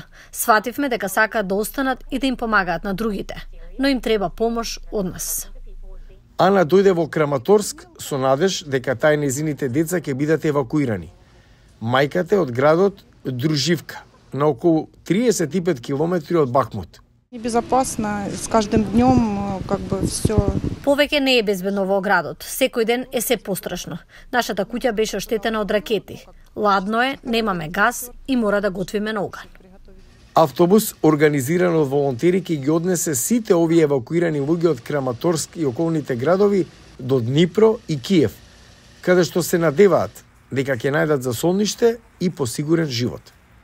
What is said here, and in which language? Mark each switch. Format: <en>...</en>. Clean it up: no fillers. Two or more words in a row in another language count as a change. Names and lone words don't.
<mk>Свативме дека сакаат да останат и да им помагаат на другите, но им треба помош од нас. Ана дојде во Краматорск со надеж дека тај незините деца ќе бидат евакуирани. Мајката е од градот Друживка, на околу 35 километри од Бахмут.</mk> <ru>Безопасно, с каждым днем все.</ru> <mk>Повеќе не е безбедно во градот. Секој ден е се пострашно. Нашата куќа беше оштетена од ракети. Ладно е, немаме газ и мора да готвиме на оган. Автобус, организиран од волонтери, ќе ги однесе сите овие евакуирани луѓе од Краматорск и околните градови до Днипро и Киев, каде што се надеваат дека ќе најдат засолниште и посигурен живот.</mk>